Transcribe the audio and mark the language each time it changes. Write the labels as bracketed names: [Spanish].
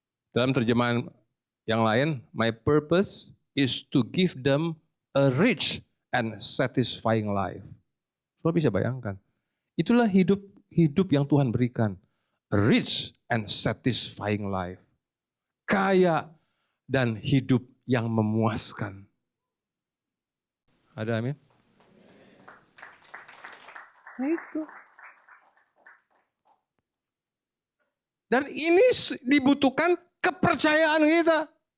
[Indonesian] Dalam terjemahan yang lain, [English] my purpose is to give them a rich and satisfying life. [Indonesian] Saudara bisa bayangkan. Itulah hidup yang Tuhan berikan. [English] A rich and satisfying life. [Indonesian] Kaya dan hidup yang memuaskan. Ada amin? Nah itu. Dan ini dibutuhkan kepercayaan kita.